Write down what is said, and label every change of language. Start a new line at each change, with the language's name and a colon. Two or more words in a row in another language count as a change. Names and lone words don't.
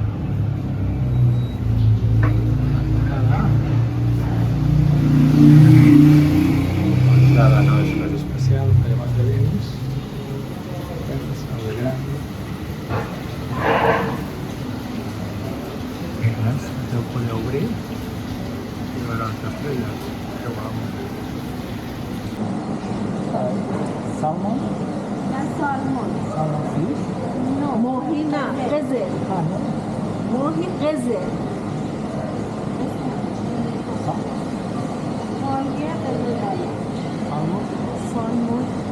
Catalan: L'entrada no és res especial, farem els dins. Sala gran. Ja ho podeu obrir i veure les estrelles. Que guapo.
English: Salmon? That's salmon. Salmon fish? No, mohina, gazelle. Mohin gazelle. Salmon?